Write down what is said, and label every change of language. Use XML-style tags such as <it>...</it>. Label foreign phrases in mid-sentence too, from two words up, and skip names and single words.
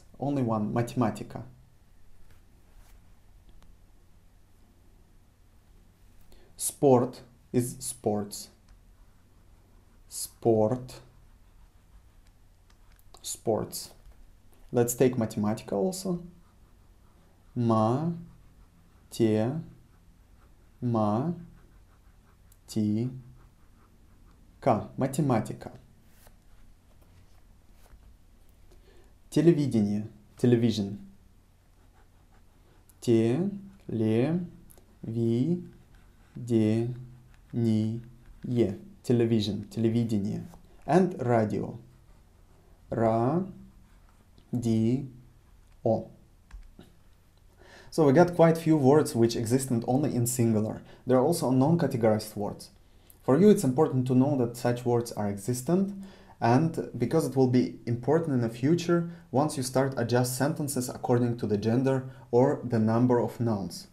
<en>Only one, mathematica. Sport is sports. Sport. sports. Let's take Mathematica also.</en> <ru>Ma, te, ma, ti, ka. Математика. Телевидение.</ru> <en>Television. Te, le, vi, de, ni, ye. Television. Телевидение. And radio. Ra, di, o. So we got quite few words which existed only in singular. There are also non-categorized words. For you, it's important to know that such words are existent, and because it will be important in the future once you start adjust sentences according to the gender or the number of nouns.</en>